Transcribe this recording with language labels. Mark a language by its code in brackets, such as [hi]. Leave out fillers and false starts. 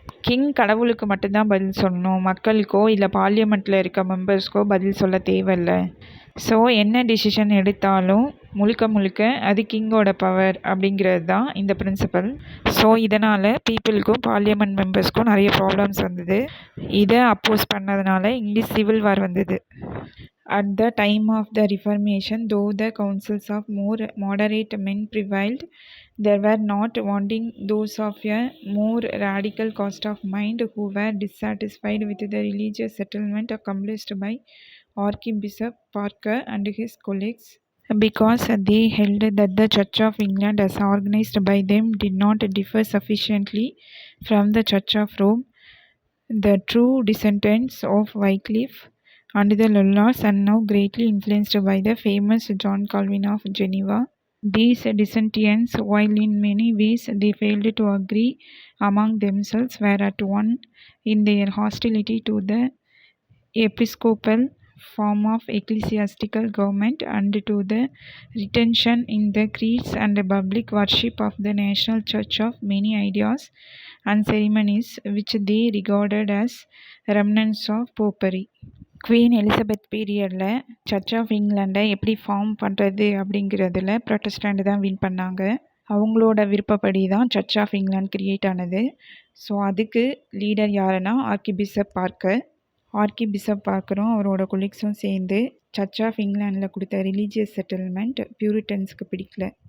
[ta] King கடவுளுக்கு மட்டும்தான் பதில் சொல்லணும், மக்களுக்கோ இல்லை பார்லிமெண்ட்டில் இருக்க மெம்பர்ஸ்க்கோ பதில் சொல்ல தேவையில்லை. ஸோ என்ன டிசிஷன் எடுத்தாலும் முழுக்க முழுக்க அது கிங்கோட பவர் அப்படிங்கிறது தான் இந்த பிரின்சிபல். ஸோ இதனால் பீப்புளுக்கும் பார்லிமெண்ட் மெம்பர்ஸ்க்கும் நிறைய ப்ராப்ளம்ஸ் வந்தது. இதை அப்போஸ் பண்ணதுனால இங்கிலீஷ் சிவில் வார் வந்தது. [en] At the time of the Reformation, though the counsels of more moderate men prevailed, there were not wanting those of a more radical cast of mind who were dissatisfied with the religious settlement accomplished by Archbishop Parker and his colleagues, because they held that the Church of England as organized by them did not differ sufficiently from the Church of Rome, the true descendants of Wycliffe and the Lollards, and now greatly influenced by the famous John Calvin of Geneva. These dissentients, while in many ways they failed to agree among themselves, were at one in their hostility to the episcopal form of ecclesiastical government and to the retention in the creeds and public worship of the national church of many ideas and ceremonies which they regarded as remnants of popery. [ta] Queen Elizabeth பீரியடில் search of இங்கிலாண்டை எப்படி form பண்ணுறது அப்படிங்கிறதுல ப்ரொட்டஸ்டண்ட் தான் win பண்ணாங்க. அவங்களோட விருப்பப்படி தான் search of England create ஆனது. ஸோ அதுக்கு லீடர் யாருன்னா ஆர்கிபிஷப் பார்க்கர். ஆர்கிபிஷப் பார்க்கரும் அவரோட கொலீக்ஸும் சேர்ந்து சர்ச் ஆஃப் இங்கிலாண்டில் கொடுத்த ரிலீஜியஸ் செட்டில்மெண்ட் பியூரிட்டன்ஸுக்கு பிடிக்கல.